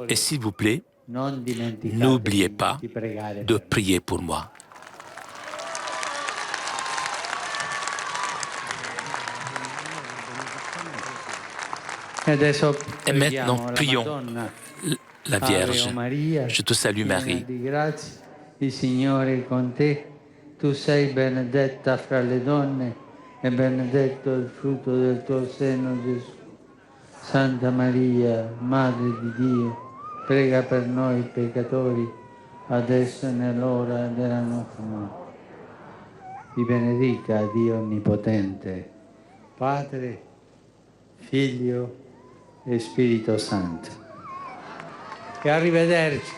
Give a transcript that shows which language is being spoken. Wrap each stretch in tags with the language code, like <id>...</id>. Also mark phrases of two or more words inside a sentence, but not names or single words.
<fr>Et s'il vous plaît, n'oubliez pas de prier pour moi. Et maintenant, prions la Vierge. Je te salue Marie.</fr> <it>Il Signore è con te, tu sei benedetta fra le donne e benedetto il frutto del tuo seno, Gesù. Santa Maria, Madre di Dio, prega per noi peccatori, adesso e nell'ora della nostra morte. Vi benedica Dio Onnipotente, Padre, Figlio e Spirito Santo. E arrivederci.</it>